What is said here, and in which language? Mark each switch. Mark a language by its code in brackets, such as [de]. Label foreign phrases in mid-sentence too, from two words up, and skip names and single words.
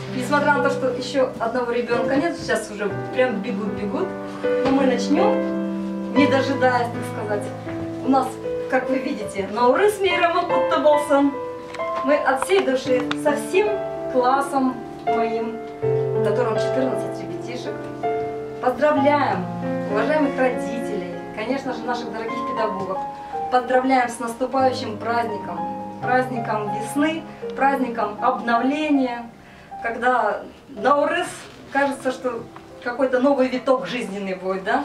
[ru] несмотря на то, что еще одного ребенка нет, сейчас уже прям бегут, но мы начнем, не дожидаясь, так сказать. У нас, как вы видите, [kk] Наурыз мейрамы кутты болсын. [ru] Мы от всей души со всем классом моим, в котором 14 ребятишек, поздравляем уважаемых родителей, конечно же, наших дорогих педагогов. Поздравляем с наступающим праздником, праздником весны, праздником обновления, когда Наурыз, кажется, что какой-то новый виток жизненный будет, да?